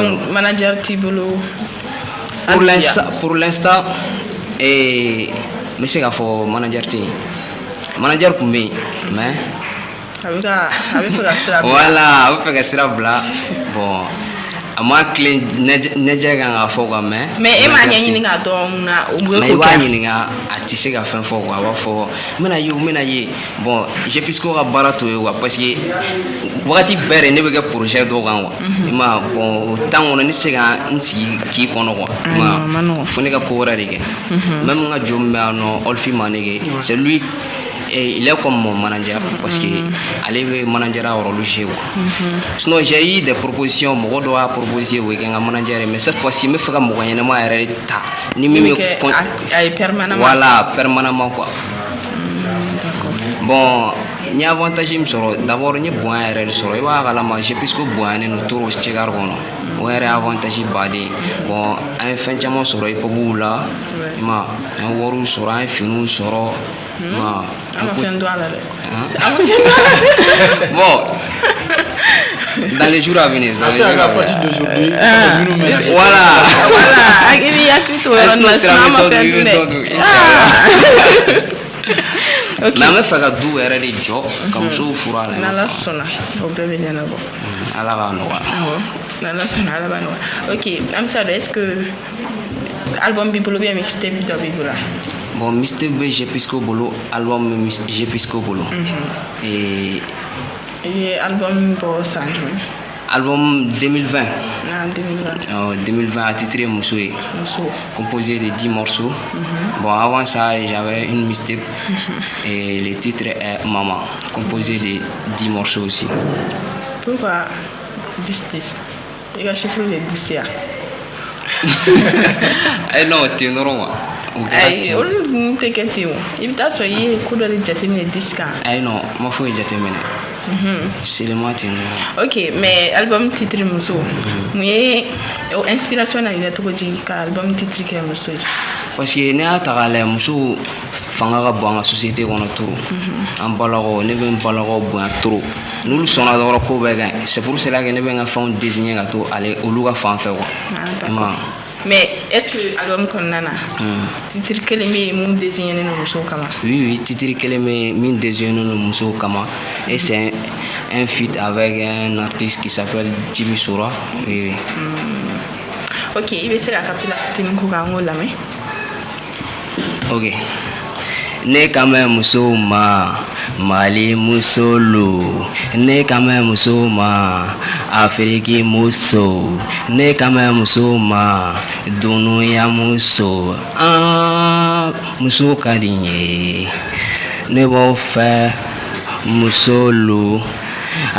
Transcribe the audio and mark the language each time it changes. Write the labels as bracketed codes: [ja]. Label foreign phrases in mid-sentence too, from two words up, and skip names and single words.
[bm] Donc, manager t'i bolo. [fr] pour l'instant [bm] n bɛ se k'a fɔ manager tɛ yen manager tun bɛ yen mais A bɛ fɛ ka sira bila. voilà a bɛ fɛ ka sira bila bon a ma tile ɲɛjɛ kan k'a fɔ quoi mais Mais e m'a ɲɛɲini k'a dɔn mun na o bɛ mais i k'o b'a kɛ. ɲininka a tɛ se ka fɛn fɔ quoi a b'a fɔ n bɛna ye o n bɛna ye bon Jepisco ka baara t'o ye quoi [fr] parce que [bm] wagati bɛɛ de ne bɛ kɛ projet dɔw kan quoi i m'a ye bon [fr] o temps [bm] kɔnɔ ne tɛ se ka n sigi k'i kɔnɔ quoi i m'a ma nɔgɔn. ye fo ne ka ko wɛrɛ de kɛ même n ka jo min bɛ yan nɔ Olfi Manege [fr] c'est lui il est comme mon manager parce que allez manager a rôle jouer quoi sinon j'ai eu des propositions [bm] mɔgɔ dɔ y'a proposé o ye n ka manager [fr] mais cette fois-ci [bm] n bɛ fɛ ka mɔgɔ ɲɛnama yɛrɛ ta ni min bɛ a ye permanemment. voilà permanemment quoi bon n ye avantage min sɔrɔ d'abord n ye bonya yɛrɛ de sɔrɔ i b'a kalama Jepisco bonyanen don trop cɛkari kɔnɔ o yɛrɛ ye avantage baden bon an ye fɛn caman sɔrɔ hip hopu la i ma an ye wariw sɔrɔ an ye finiw sɔrɔ i ma An ma fɛn dɔn a la dɛ. [fr] bon dans les jours à venir dans [bm] a [fr] les [bm] se ka [fr] jours [bm] kɛ [fr] à à partir venir [bm] d'aujourd'hui minnu bɛ na voilà Voilà, i b'i hakili to o yɔrɔ la sinon an ma fɛn dun dɛ. Ok. mais an bɛ fɛ ka du yɛrɛ de jɔ ka musow furu a la i ma N'Ala faamu? sɔnna o bɛɛ bɛ ɲɛnabɔ. ala k'a nɔgɔya Awɔ, n'Ala sɔnna Ala b'a nɔgɔya. Ok, an bɛ se ka dɔn [fr] est-ce que [bm] album b'i bolo [fr] ou bien [bm] mixtape dɔ b'i bolo? bon mixtape bɛ Jepisco bolo album bɛ Jepisco bolo et I ye album bɔ san jumɛn? album 2020 Ah, 2020. 2020 attitré Muso ye Muso. [fr] composé de 10 morceaux bon avant ça j'avais une mixtape et le titre est Maman composé de 10 morceaux aussi Pourquoi 10-10? [bm] I ka [fr] chiffre de [bm] 10 ya. [fr] non t'es normal [bm] Ayi, olu dun tɛ kɛ ten o. I bɛ taa sɔrɔ i ye ko dɔ de jateminɛ 10 kan. [fr] non [bm] ma foyi jateminɛ [fr] seulement t'es normal [bm] Ok, mais album titre Muso. Mun ye o inspiration na yɛrɛ cogo di ka album titre kɛ Muso ye? parce que ne y'a ta k'a lajɛ muso fanga ka bon an ka société kɔnɔ trop an balakaw ne bɛ n balakaw bonya trop n'olu sɔnna dɔrɔn ko bɛɛ ka ɲi [fr] c'est pour cela que [bm] ne bɛ n ka fɛnw désigner ka to ale olu ka fan fɛ quoi i ma [fr] Mais est-ce que [bm] album kɔnɔna na titre kelen bɛ yen mun désigner no musow kama? [fr] oui [bm] titre kelen bɛ min désigner no musow kama [fr] et c'est un feat avec un artiste qui s'appelle Jimmy Sora oui. [bm] Ok, i bɛ se ka kapila fitinin ko k'an k'o lamɛn? Ok. Ne kame muso ma Mali muso lo ne kame muso ma Afriki muso ne kame muso ma dunuya muso muso ka di n ye ne b'aw fɛ muso lo a